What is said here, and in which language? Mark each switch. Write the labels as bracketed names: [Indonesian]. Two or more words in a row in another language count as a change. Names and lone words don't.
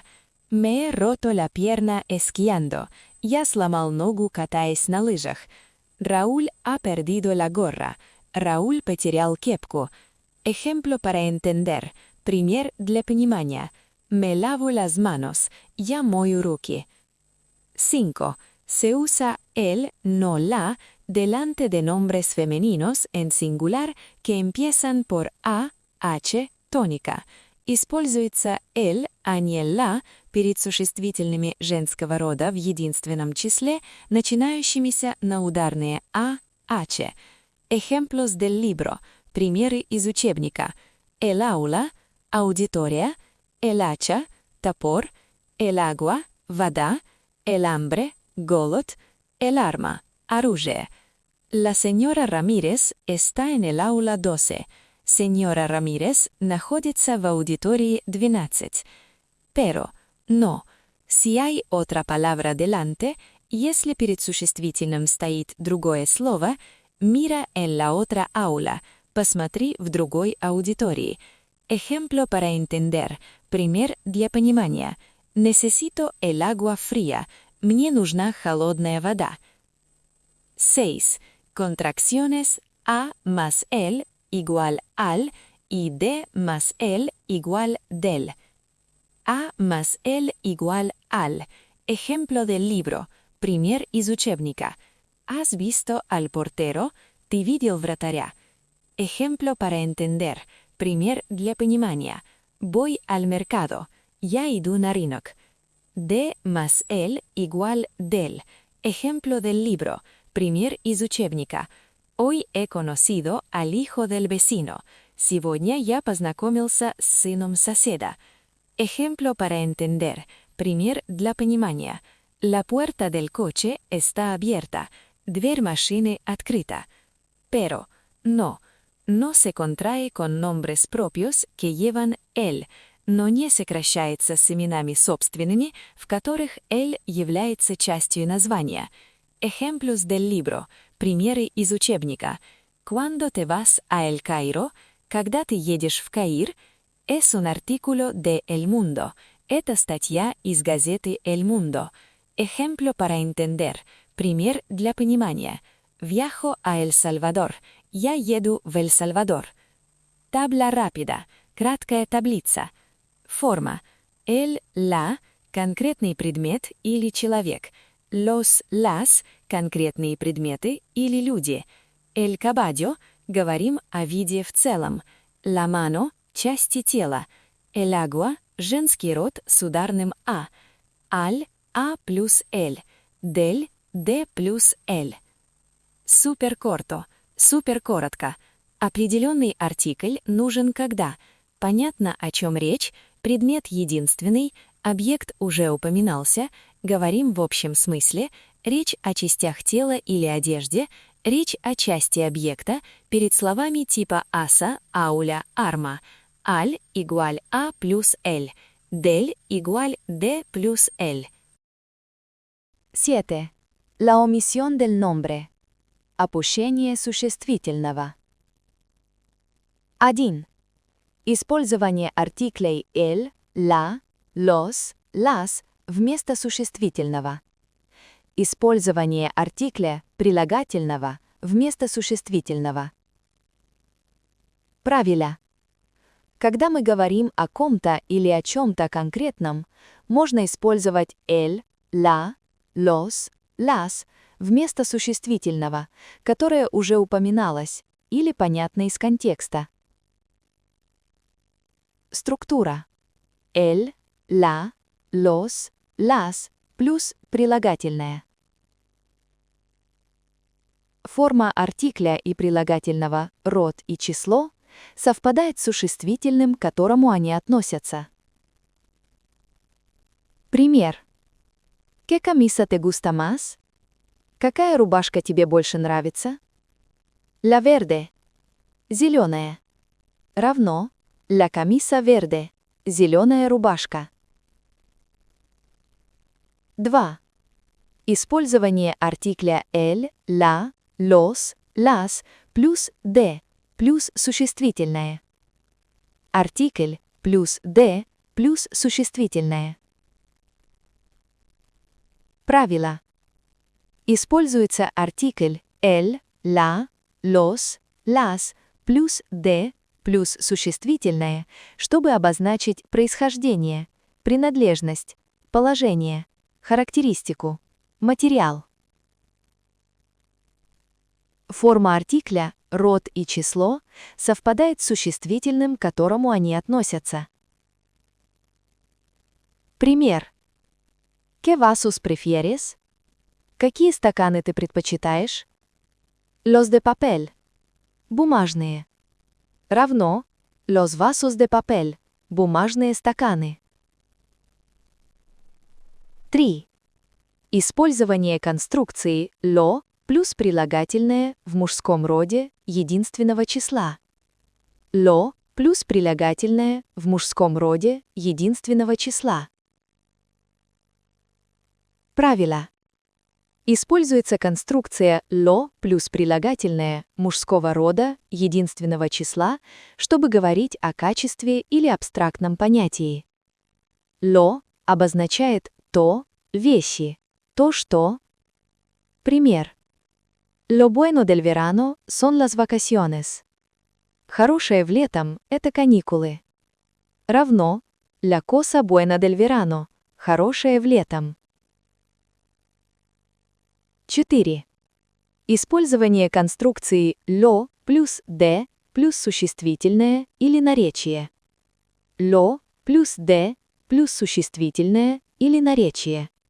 [Spanish] Me he roto la pierna esquiando. [Russian] Я сломал ногу, катаясь на лыжах. [Spanish] Raúl ha perdido la gorra. [Russian] Рауль потерял кепку. [Spanish] Ejemplo para entender. [Russian] Пример для понимания. [Spanish] Me lavo las manos. [Russian] Я мою руки. 5. [Spanish] Se usa el, no la, delante de nombres femeninos en singular que empiezan por a, h, tónica. [Russian] Используется el, а не la, перед существительными женского рода в единственном числе, начинающимися на ударные а, h. [Spanish] Ejemplos del libro. [Russian] Примеры из учебника. [Spanish] El aula, аудитория, el hacha, топор, el agua, вода, el hambre, голод, el arma, оружие. La señora Ramírez está en el aula 12. [Russian] Señora Ramírez находится в аудитории 12. [Spanish] Pero, no. Si hay otra palabra delante, [Russian] если перед существительным стоит другое слово, [Spanish] mira en la otra aula. [Russian] Посмотри в другой аудитории. [Spanish] Ejemplo para entender. [Russian] Пример для понимания. [Spanish] Necesito el agua fría. [Russian] Мне нужна холодная вода. 6. [Spanish] Contracciones a más el igual al y d más el igual del. A más el igual al. Ejemplo del libro. [Russian] Пример из учебника. [Spanish] ¿Has visto al portero? [Russian] Ты видел вратаря. [Spanish] Ejemplo para entender. [Russian] Пример для понимания. [Spanish] Voy al mercado. [Russian] Я иду на рынок. [Spanish] De más el igual del. Ejemplo del libro. [Russian] Пример из учебника. [Spanish] Hoy he conocido al hijo del vecino. [Russian] Сегодня я познакомился с сыном соседа. [Spanish] Ejemplo para entender. [Russian] Пример для понимания. [Spanish] La puerta del coche está abierta. [Russian] Дверь машины открыта. [Spanish] Pero, no. No se contrae con nombres propios que llevan el, [Russian] но не сокращается с именами собственными, в которых el является частью названия. [Spanish] Ejemplos del libro. [Russian] Примеры из учебника. [Spanish] Cuando te vas a El Cairo, [Russian] когда ты едешь в Каир, [Spanish] es un artículo de El Mundo. [Russian] Это статья из газеты El Mundo. [Spanish] Ejemplo para entender. [Russian] Пример для понимания. [Spanish] Viajo a El Salvador. [Russian] Я еду в Эль Сальвадор. [Spanish] Tabla rápida. [Russian] Краткая таблица. Форма. [Spanish] El, la, [Russian] конкретный предмет или человек. [Spanish] Los, las, [Russian] конкретные предметы или люди. [Spanish] El caballo, [Russian] говорим о виде в целом. [Spanish] La mano, [Russian] части тела. [Spanish] El agua, [Russian] женский род с ударным а. [Spanish] Al, a плюс el. Del, de плюс el. Súper corto. [Russian] Супер коротко. Определенный артикль нужен когда понятно, о чем речь, предмет единственный, объект уже упоминался, говорим в общем смысле, речь о частях тела или одежде, речь о части объекта, перед словами типа [Spanish] hacha, aula, arma, al igual a [Russian] плюс l, [Spanish] del igual d [Russian] плюс l. [Spanish] 7. La omisión del nombre. [Russian] Опущение существительного. 1. Использование артиклей [Spanish] el, la, los, las [Russian] вместо существительного. Использование артикля прилагательного вместо существительного. Правило. Когда мы говорим о ком-то или о чем-то конкретном, можно использовать [Spanish] el, la, los, las [Russian] вместо существительного, которое уже упоминалось, или понятно из контекста. Структура. [Spanish] El, la, los, las [Russian] плюс прилагательное. Форма артикля и прилагательного род и число совпадает с существительным, к которому они относятся. Пример. [Spanish] ¿Qué camisa te gusta más? [Russian] Какая рубашка тебе больше нравится? [Spanish] La verde. [Russian] Зеленая. Равно [Spanish] la camisa verde. [Russian] Зеленая рубашка. 2. Использование артикля [Spanish] el, la, los, las [Russian] плюс de плюс существительное. Артикль плюс de плюс существительное. Правило. Используется артикль [Spanish] el, la, los, las [Russian] плюс de плюс существительное, чтобы обозначить происхождение, принадлежность, положение, характеристику, материал. Форма артикля, род и число совпадает с существительным, к которому они относятся. Пример. [Spanish] ¿Qué vasos prefieres? [Russian] Какие стаканы ты предпочитаешь? [Spanish] Los de papel. [Russian] Бумажные. Равно [Spanish] los vasos de papel. [Russian] Бумажные стаканы. 3. Использование конструкции lo плюс прилагательное в мужском роде единственного числа. Lo плюс прилагательное в мужском роде единственного числа. Правило. Используется конструкция lo плюс прилагательное мужского рода единственного числа, чтобы говорить о качестве или абстрактном понятии. Lo обозначает то, вещи, то, что. Пример. [Spanish] Lo bueno del verano son las vacaciones. [Russian] Хорошее в летом – это каникулы. Равно [Spanish] la cosa buena del verano – [Russian] хорошее в летом. 4. Использование конструкции lo плюс de плюс существительное или наречие. Lo плюс de плюс существительное или наречие.